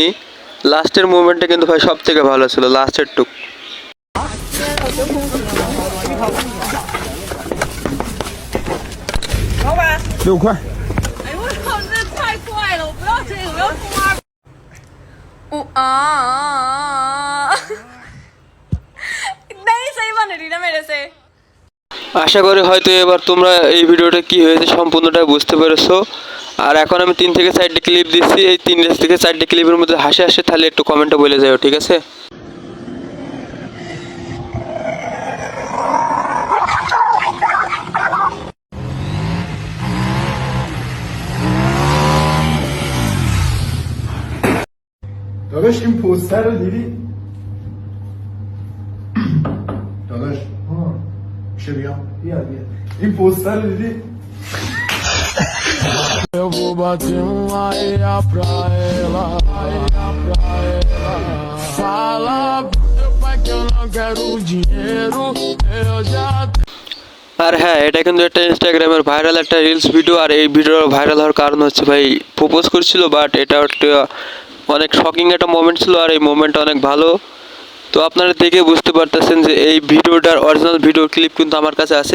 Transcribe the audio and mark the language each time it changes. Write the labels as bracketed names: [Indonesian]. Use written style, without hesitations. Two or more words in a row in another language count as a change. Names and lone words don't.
[Bangla] লাস্টের মুভমেন্টটা কিন্তু ভাই সব থেকে ভালো ছিল, লাস্টের টুক। [Chinese] 6 块。哎我操，这太快了！我不要这个，我要疯二。 [Hindi] नहीं सही बन रही ना मेरे से। [Bangla] আশা করি হয়তো এবার তোমরা এই ভিডিওটা কি হয়েছে সম্পূর্ণটা বুঝতে পেরেছো। আর এখন আমি 3 থেকে 4টা ক্লিপ দিচ্ছি, এই 3 থেকে 4টা ক্লিপের মধ্যে হাসি আসে তাহলে একটু কমেন্টে বলে যাও, ঠিক আছে? [Persian] داداش این پوستر رو دیدی؟ داداش میشه بیام؟ بیا این پوستر رو دیدی؟ [Portuguese] Eu vou bater areia pra ela, Fala meu pai que eu não quero dinheiro, eu já. [Bangla] আর হ্যাঁ, এটা কিন্তু একটা ইনস্টাগ্রামের ভাইরাল একটা [English] reels video. [Bangla] আর এই ভিডিও ভাইরাল হওয়ার কারণ হচ্ছে ভাই প্রপোজ করছিল, বাট এটা একটা অনেক শকিং একটা মোমেন্ট ছিল, আর এই মোমেন্টটা অনেক ভালো। তো আপনারা দেখে বুঝতে পারতেছেন যে এই ভিডিওটার [English] original video clip [Bangla] কিন্তু আমার কাছে আছে।